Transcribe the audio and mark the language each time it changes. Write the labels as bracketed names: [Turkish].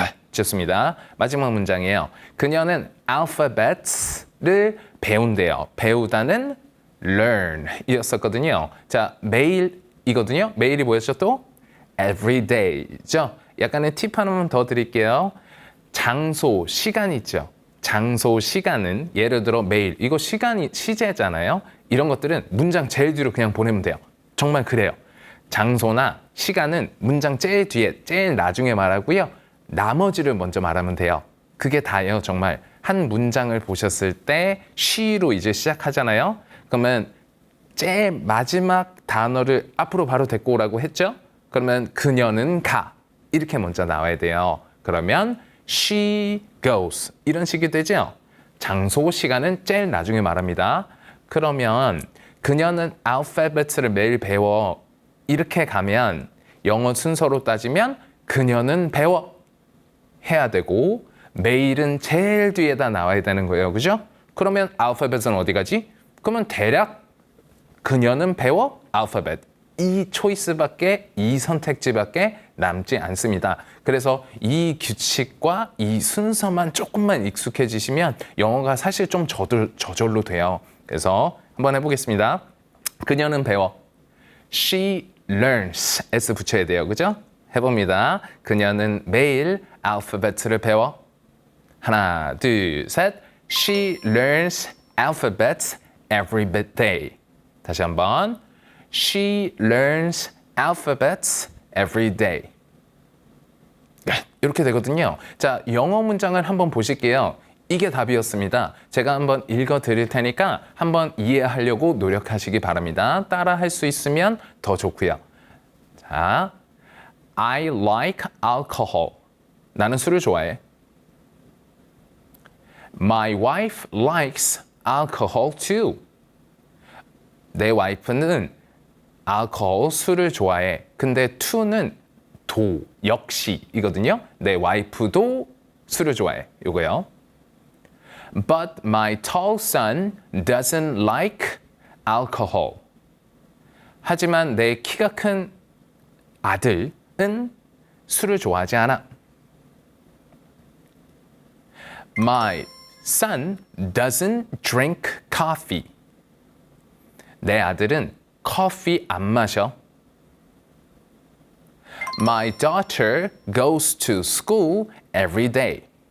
[Korean] 좋습니다. 마지막 문장이에요. 그녀는 alphabets를 배운대요. 배우다는 learn 이었었거든요. 자, 매일이거든요. 매일이 뭐였죠 또? [English] every day [Korean] 죠. 약간의 팁 하나만 더 드릴게요. 장소, 시간 있죠. 장소, 시간은 예를 들어 매일. 이거 시간이 시제잖아요. 이런 것들은 문장 제일 뒤로 그냥 보내면 돼요. 정말 그래요. 장소나 시간은 문장 제일 뒤에, 제일 나중에 말하고요. 나머지를 먼저 말하면 돼요. 그게 다예요, 정말. 한 문장을 보셨을 때 she로 이제 시작하잖아요. 그러면 제일 마지막 단어를 앞으로 바로 데리고 오라고 했죠? 그러면 그녀는 가. 이렇게 먼저 나와야 돼요. 그러면 [English] she goes. [Korean] 이런 식이 되죠? 장소, 시간은 제일 나중에 말합니다. 그러면 그녀는 알파벳을 매일 배워. 이렇게 가면 영어 순서로 따지면 그녀는 배워. 해야 되고 매일은 제일 뒤에다 나와야 되는 거예요. 그죠? 그러면 알파벳은 어디 가지? 그러면 대략 그녀는 배워 알파벳. 이 초이스밖에, 이 선택지밖에 남지 않습니다. 그래서 이 규칙과 이 순서만 조금만 익숙해지시면 영어가 사실 좀 저절로 돼요. 그래서 한번 해보겠습니다. 그녀는 배워. [English] She learns. [Korean] S 붙여야 돼요. 그죠? 해봅니다. 그녀는 매일 알파벳을 배워. 하나, 둘, 셋. [English] She learns alphabets every day. [Korean] 다시 한번. [English] She learns alphabets every day. [Korean] 이렇게 되거든요. 자, 영어 문장을 한번 보실게요. 이게 답이었습니다. 제가 한번 읽어 드릴 테니까 한번 이해하려고 노력하시기 바랍니다. 따라 할 수 있으면 더 좋고요. 자, [English] I like alcohol. [Korean] 나는 술을 좋아해. [English] My wife likes alcohol too. [Korean] 내 와이프는 술을 좋아해. 근데 to는 역시이거든요. 내 와이프도 술을 좋아해. 요거요. [English] But my tall son doesn't like alcohol. [Korean] 하지만 내 키가 큰 아들은 술을 좋아하지 않아. [English] My son doesn't drink coffee. [Korean] 내 아들은 커피 안 마셔. [English] My daughter goes to school every day.